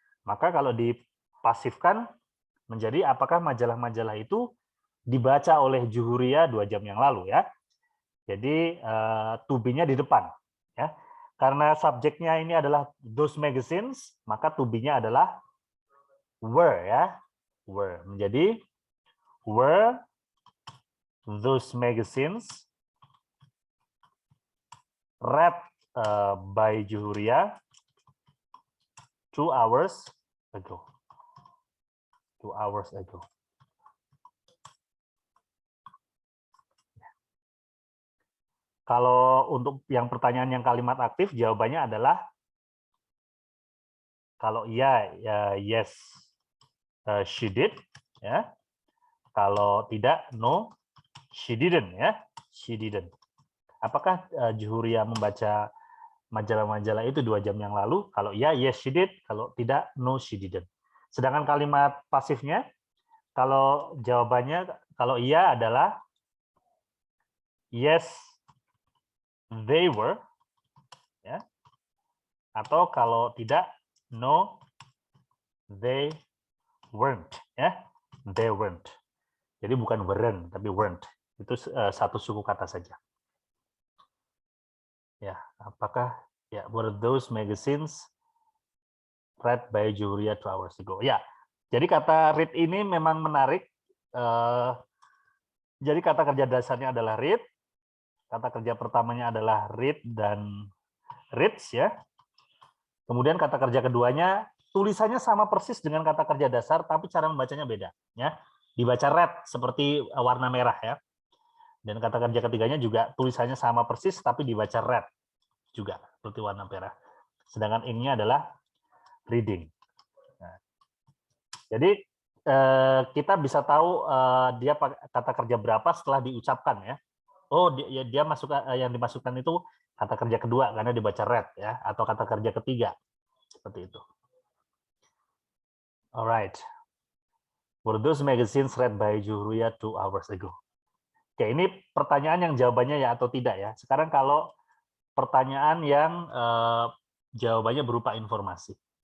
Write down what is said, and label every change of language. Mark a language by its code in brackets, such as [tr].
[id] Maka kalau dipasifkan menjadi apakah majalah-majalah itu dibaca oleh Juhuria 2 jam yang lalu ya. Jadi to be-nya di depan ya. Karena subjeknya ini adalah those magazines, maka to be-nya adalah were ya. [en] Were. Menjadi were those magazines read by Juhuria 2 hours ago. 2 hours ago. [id] Kalau untuk yang pertanyaan yang kalimat aktif, jawabannya adalah kalau iya, [en] yes, she did. [id] Ya. Kalau tidak, [en] no, she didn't. Ya, she didn't. [id] Apakah Juhuria membaca majalah-majalah itu 2 jam yang lalu? Kalau iya, [en] yes, she did. [id] Kalau tidak, [en] no, she didn't. [id] Sedangkan kalimat pasifnya, kalau jawabannya, kalau iya adalah [en] yes, they were. [id] Ya. Atau kalau tidak, [en] no, they weren't. [id] Ya, [en] they weren't. [id] Jadi bukan weren't, tapi weren't. Itu satu suku kata saja. [en] Ya, [id] apakah ya [en] were those magazines read by Julia 2 hours ago? [id] Ya, jadi kata read ini memang menarik. Jadi kata kerja dasarnya adalah read. Kata kerja pertamanya adalah read dan reads ya. Kemudian kata kerja keduanya tulisannya sama persis dengan kata kerja dasar, tapi cara membacanya beda. Ya, dibaca red seperti warna merah ya. Dan kata kerja ketiganya juga tulisannya sama persis, tapi dibaca red juga seperti warna merah. Sedangkan ing-nya adalah reading. Nah, jadi kita bisa tahu dia kata kerja berapa setelah diucapkan ya. Oh, dia masuk yang dimasukkan itu kata kerja kedua karena dibaca red ya, atau kata kerja ketiga seperti itu. [en] Alright. Were those magazines read by Julia 2 hours ago? [id] Oke, ini pertanyaan yang jawabannya ya atau tidak ya. Sekarang kalau pertanyaan yang jawabannya berupa informasi.